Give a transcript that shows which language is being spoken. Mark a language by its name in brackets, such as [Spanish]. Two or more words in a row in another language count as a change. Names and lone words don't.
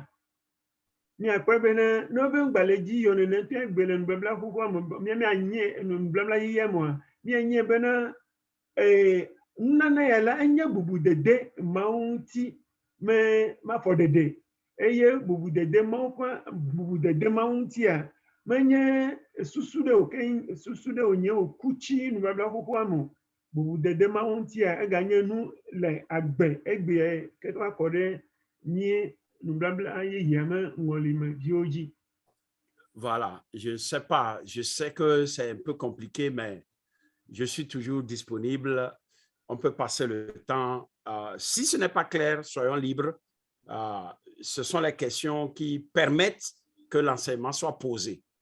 [Ewe] Miakpɔ bena ne wo be ŋgbalẽ dzi yɔ nene ƒe gbe le nubabla xoxoa me mianye nubabla yeyea moa mianye bena nunana ya la enye bubudede Mawu ŋuti me mafɔɖeɖe eye bubudede Mawu ƒe bubudede Mawu ŋutia menye susu ɖe wònye wòku tsi nubabla xoxoa me. Bubudede Mawu ŋutia eganye nu le agbe egbe ke va kɔ ɖe mie nubabla yeyea me ŋɔlime viwo dzi. [French] Voilà, je ne sais pas, je sais que c'est un peu compliqué, mais je suis toujours disponible. On peut passer le temps. Si ce n'est pas clair, soyons libres. Ce sont les questions qui permettent que l'enseignement soit posé.